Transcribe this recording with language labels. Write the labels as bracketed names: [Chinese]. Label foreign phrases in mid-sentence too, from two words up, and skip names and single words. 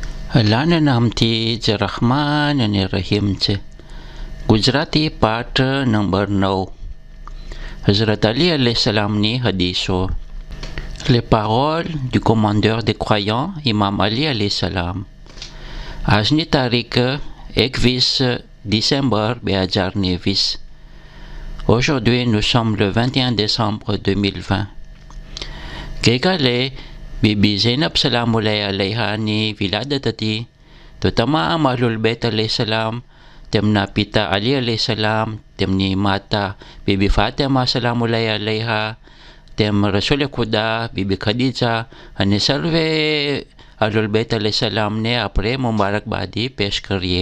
[Gujarati] અલ્લાહના નામથી જે રહમાન અને રહીમ છે. ગુજરાતી પાઠ નંબર 9. Hazrat Ali [Arabic] عليه السلام [Gujarati] ની હદીસો. [French] Les paroles du commandeur des croyants, Imam Ali [Arabic] عليه السلام. [Gujarati] આજની તારીખ 21 décembre 2019. [French] Aujourd'hui, nous sommes le 21 décembre 2020. [Gujarati] ગઈકાલે બીબી ઝૈનબ સલામુલ્લાહ અલૈહાની વિલાદત હતી, તો તમામ અહલુલ બેત [Arabic] عليه السلام, [Gujarati] તેમના પિતા અલી અલૈહિ સલામ, તેમની માતા બીબી ફાતિમા [Arabic] سلام الله عليها, [Gujarati] તેમ રસૂલ ખુદા બીબી ખદીજા અને સર્વે [Arabic] أهل البيت عليه السلام [Gujarati] આપણે મુબારકબાદી પેશ કરીએ.